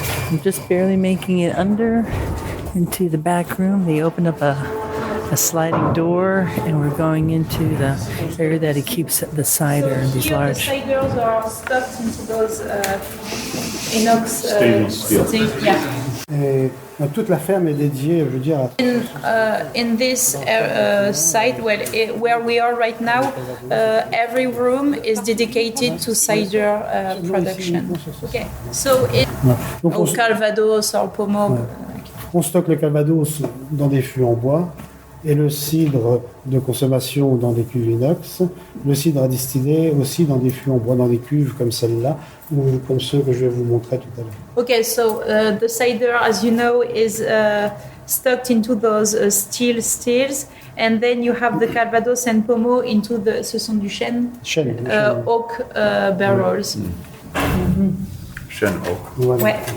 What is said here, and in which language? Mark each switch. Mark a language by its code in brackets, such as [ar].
[en] I'm just barely making it under into the back room. They opened up a sliding door, and we're going into the area that he keeps the cider. These Here large. the ciders are stuffed into those inox Stainless steel. yeah. [fr] Et toute la ferme est dédiée, je veux dire, [en] In this site where we are right now, every room is dedicated to cider production. Okay, so it [fr] Donc [en] or Calvados or Pommeau. [fr] on stocke le Calvados dans des fûts en bois et le cidre de consommation dans des cuves inox, le cidre à distiller aussi dans des fûts en bois, dans des cuves comme celle-là, ou comme ceux que je vais vous montrer tout à l'heure. [en] Okay, so the cider, as you know, is stuck into those steel stills, and then you have the Calvados and Pommeau into the, [fr] ce sont du chêne, Chêne. [en] oak barrels. Chêne oak. [fr] Voilà. Ouais.